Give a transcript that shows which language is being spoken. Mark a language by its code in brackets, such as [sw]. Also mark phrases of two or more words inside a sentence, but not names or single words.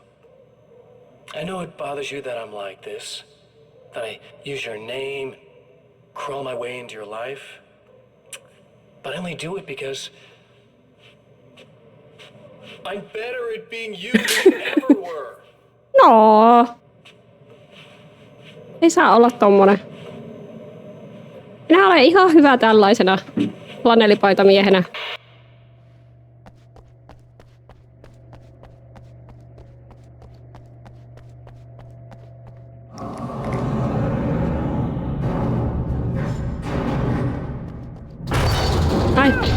[en] I know it bothers you that I'm like this, that I use your name, crawl my way into your life. But I only do it because I'm better at being you than you ever were. [fi] No. Ei saa olla tommonen. Minä olen ihan hyvä tällaisena flanellipaitamiehenä. Ai.